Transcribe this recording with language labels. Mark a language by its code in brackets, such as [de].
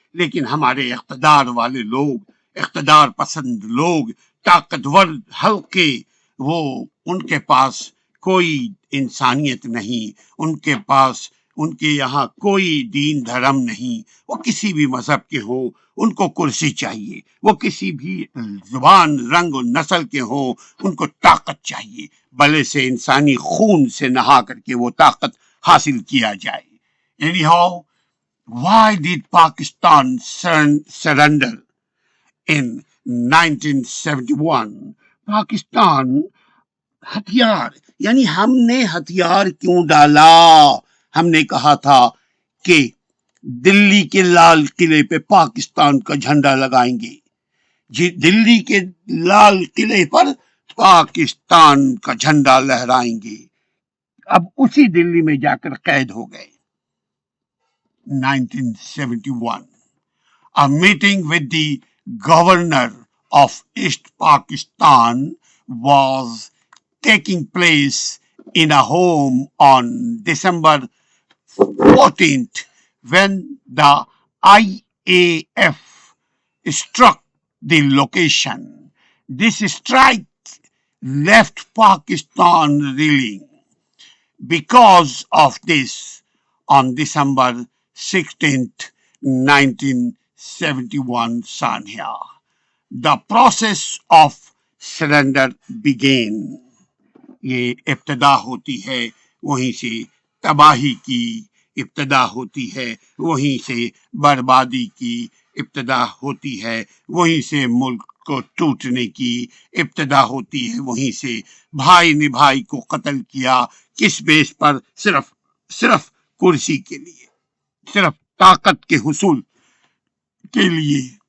[ur] لیکن ہمارے اقتدار والے لوگ، اقتدار پسند لوگ، طاقتور حلقے، وہ ان کے پاس کوئی انسانیت نہیں، ان کے یہاں کوئی دین دھرم نہیں. وہ کسی بھی مذہب کے ہوں، ان کو کرسی چاہیے، وہ کسی بھی زبان، رنگ و نسل کے ہوں، ان کو طاقت چاہیے. بلے سے انسانی خون سے نہا کر کے وہ طاقت حاصل کیا جائے. [en] Anyhow, why did Pakistan surrender in 1971? [ur] Pakistan ہتھیار، یعنی ہم نے ہتھیار کیوں ڈالا؟ ہم نے کہا تھا کہ دلی کے لال قلعے پہ پاکستان کا جھنڈا لگائیں گے. جی، دلی کے لال قلعے پر پاکستان کا جھنڈا لہرائیں گے. اب اسی دلی میں جا کر قید ہو گئے. [en] 1971 a meeting with the governor of East Pakistan was taking place in a home on December 14th when the IAF struck the location. This strike left Pakistan reeling. Because of this, on December 16th, 1971, [ur] سانحہ, [en] the process of surrender began. [ur] یہ ابتدا ہوتی ہے وہیں سے تباہی کی، ابتدا ہوتی ہے وہیں سے بربادی کی، ابتدا ہوتی ہے وہیں سے ملک کو ٹوٹنے کی، ابتدا ہوتی ہے وہیں سے. بھائی نے بھائی کو قتل کیا، کس بیس پر؟ صرف کرسی کے لیے، صرف طاقت کے حصول کے لیے.